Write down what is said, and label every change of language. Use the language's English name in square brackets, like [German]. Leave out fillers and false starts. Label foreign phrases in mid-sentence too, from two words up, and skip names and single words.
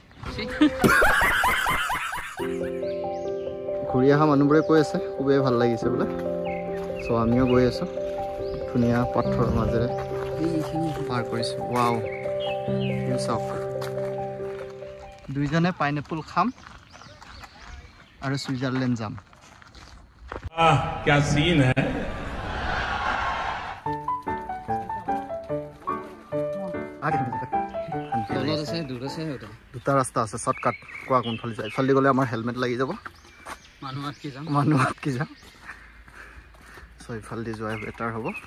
[Assamese] ঘূৰি অহা মানুহবোৰে কৈ আছে খুবেই ভাল লাগিছে বোলে। চ' আমিও গৈ আছোঁ, ধুনীয়া পাথৰৰ মাজেৰে পাৰ কৰিছোঁ। ৱাও, চাওক, দুইজনে পাইনএপল খাম আৰু সুইজাৰলেণ্ড যাম। [Hindi] क्या सीन है। [Assamese] দুটা ৰাস্তা আছে, শ্বৰ্টকাট। কোৱা কোনফালে যায়? ইফালে গ'লে আমাৰ হেলমেট লাগি যাব, মানুহ আটকি যাম। চ' ইফালেদি যোৱাই বেটাৰ হ'ব।